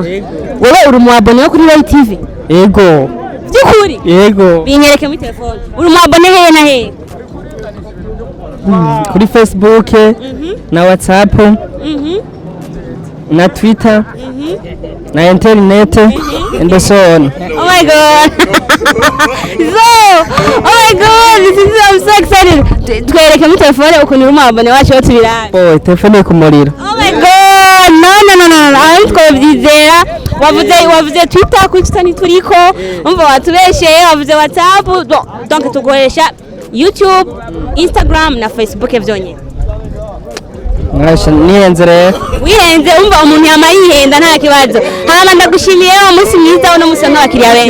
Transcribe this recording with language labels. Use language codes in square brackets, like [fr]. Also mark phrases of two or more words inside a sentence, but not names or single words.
[rn] Wowe uri umwabone wo kuri Roy TV? Yego. Byukuri? Yego. Binyereke muri telefone. Uri umwabone hehe na hehe? Kuri Facebook na WhatsApp na Twitter na internet [en] and so on. Oh my god. This is I'm so excited. [rn] Twereke muri telefone ukuntu uri umwabone wacu wo tubirabe. Oh, telefone kumurira. [en] Oh my god. [rn] No. Ariko byizera. Wavuze Twitter kuri Twitter turiko. Umva watubesheye wavuze WhatsApp. Donc tugoresha YouTube, Instagram na Facebook byonyine. Mwasha nihenze rero. Wihenze umva umuntu yama yihenda nta kibazo. Hama ndagushimiye wa munsi mwiza uno musa nk'abakiriya benshi.